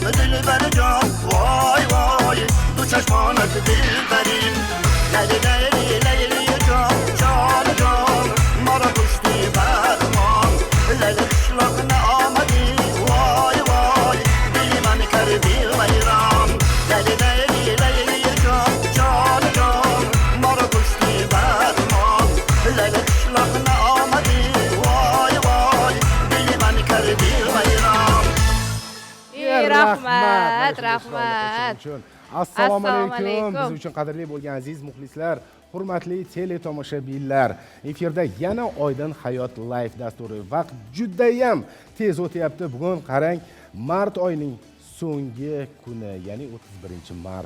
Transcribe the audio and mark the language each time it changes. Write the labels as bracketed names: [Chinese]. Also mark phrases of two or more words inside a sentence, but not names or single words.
[Persian] دل بر جان وای وای دو چشمانت دل برین لیلی لیلی لیلی جان جان جان ما را کشتی برمان لیلی قشلاقنا آمدی وای وای دلی من کردی ویران لیلی لیلی لیلی جان جان جان ما را کشتی برمان لیلی قشلاقنا آمدی وای وای دلی من کردی ویران [Uzbek] rahmat. Assalomu alaykum. Biz uchun qadrli bo'lgan aziz muxlislar, hurmatli tele tomoshabinlar. Efirda yana Oydin hayot live dasturi. Vaqt juda ham tez o'tyapti. Bugun qarang, mart oyining so'nggi kuni, ya'ni 31-mart.